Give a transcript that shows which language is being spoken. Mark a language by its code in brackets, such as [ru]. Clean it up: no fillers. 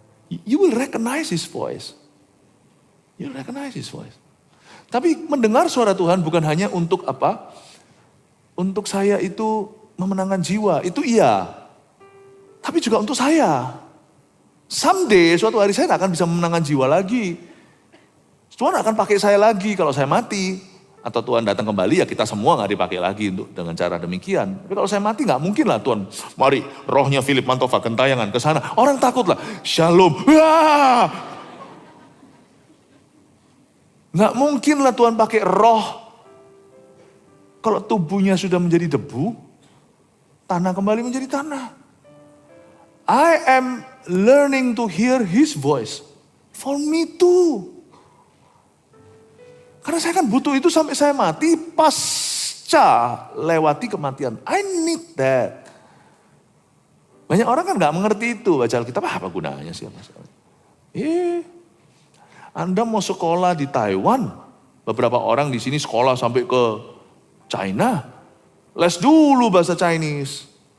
[en] You will recognize His voice. You will recognize His voice. [id] Tapi mendengar suara Tuhan bukan hanya untuk apa? Untuk saya itu memenangkan jiwa, itu iya. Tapi juga untuk saya. Someday, suatu hari saya tidak akan bisa memenangkan jiwa lagi. Tuhan akan pakai saya lagi kalau saya mati. Atau Tuhan datang kembali, ya kita semua nggak dipakai lagi untuk dengan cara demikian. Tapi kalau saya mati nggak mungkin lah Tuhan. Mari rohnya Philip Mantova gentayangan ke sana. Orang takut lah. Shalom. Wah! Nggak mungkin lah Tuhan pakai roh. Kalau tubuhnya sudah menjadi debu, tanah kembali menjadi tanah. [en] I am learning to hear His voice. For me too. [id] Karena saya kan butuh itu sampai saya mati, pasca lewati kematian. [en] I need that. [id] Banyak orang kan nggak mengerti itu. Baca Alkitab, apa gunanya sih? Anda mau sekolah di Taiwan, beberapa orang di sini sekolah sampai ke China, les dulu bahasa Chinese.